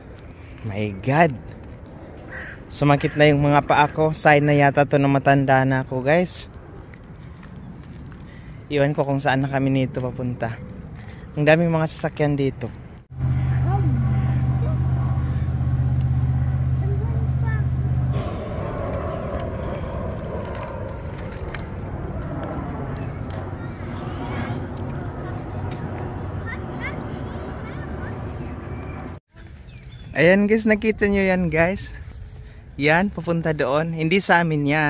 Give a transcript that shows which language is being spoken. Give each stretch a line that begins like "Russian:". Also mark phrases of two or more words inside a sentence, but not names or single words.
English: My God.
Filipino: Sumakit na yung mga paa ko. Sign na yata to na matanda na ako, guys. Iwan ko kung saan na kami nito papunta. Ang daming mga sasakyan dito.
German: Komm. Zum Wundpark.
Filipino: Ayan guys, nakita nyo yan guys. Yan, papunta doon. Hindi sa amin yan.